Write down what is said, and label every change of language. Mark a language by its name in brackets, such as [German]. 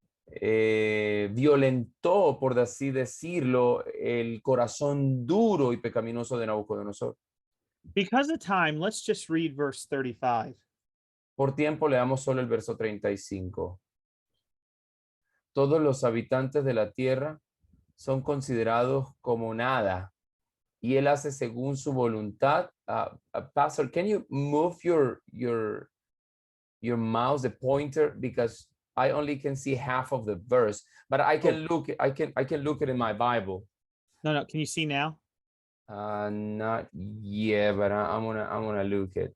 [Spanish] violentó, por así decirlo, el corazón duro y pecaminoso de Nabucodonosor. [English] Because of time, let's just read verse 35. [Spanish] Por tiempo leamos solo el verso 35. Todos los habitantes de la tierra son considerados como nada, y él hace según su voluntad. [English] Pastor, can you move your mouse, the pointer, because I only can see half of the verse, but I can look. I can look it in my Bible. No, can you see now? Not yet, but I'm gonna look it.